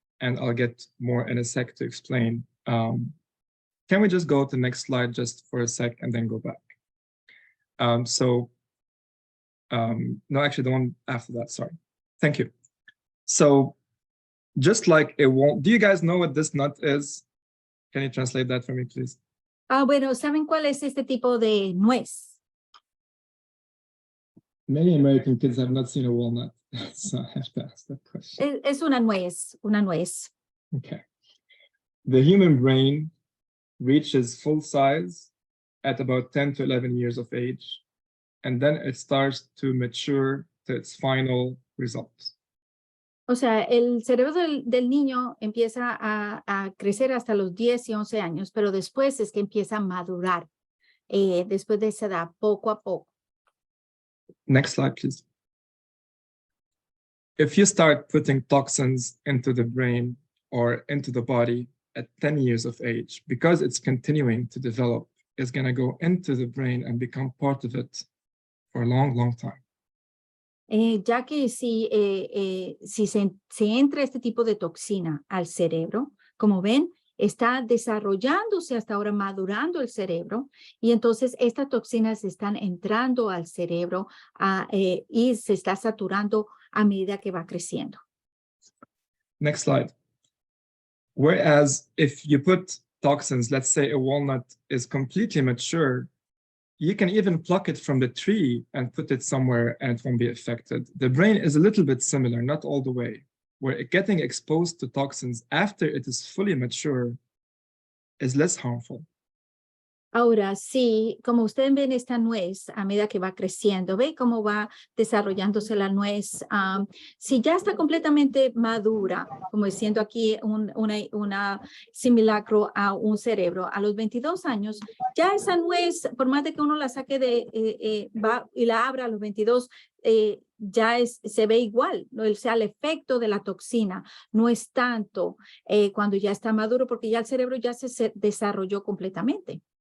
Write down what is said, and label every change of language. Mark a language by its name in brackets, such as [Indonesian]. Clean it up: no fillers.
[English] And I'll get more in a sec to explain. Can we just go to the next slide just for a sec and then go back? No, actually the one after that, sorry. Thank you. So just like a walnut, do you guys know what this nut is? Can you translate that for me, please? [Spanish] Bueno, ¿saben cuál es este tipo de nuez? [English] Many American kids have not seen a walnut, so I have to ask that question. [Spanish] Es una nuez. [English] Okay. The human brain reaches full size at about 10 to 11 years of age, and then it starts to mature to its final results. [Spanish] O sea, el cerebro del niño empieza a crecer hasta los 10 y 11 años, pero después es que empieza a madurar, después de esa edad, poco a poco. [English] Next slide, please. If you start putting toxins into the brain or into the body at 10 years of age, because it's continuing to develop, it's going to go into the brain and become part of it for a long, long time. [Spanish] Ya que si se entra este tipo de toxina al cerebro, como ven, está desarrollándose hasta ahora, madurando el cerebro, y entonces estas toxinas están entrando al cerebro y se está saturando a medida que va creciendo. [English] Next slide. Whereas if you put toxins, let's say a walnut is completely mature, you can even pluck it from the tree and put it somewhere and it won't be affected. The brain is a little bit similar, not all the way, where getting exposed to toxins after it is fully mature is less harmful. [Spanish] Ahora, sí, como ustedes ven esta nuez, a medida que va creciendo, ve cómo va desarrollándose la nuez. Si ya está completamente madura, como diciendo aquí una simulacro a un cerebro, a los 22 años, ya esa nuez, por más de que uno la saque va y la abra a los 22, ya se ve igual, ¿no? O sea, el efecto de la toxina no es tanto cuando ya está maduro, porque ya el cerebro ya se desarrolló completamente.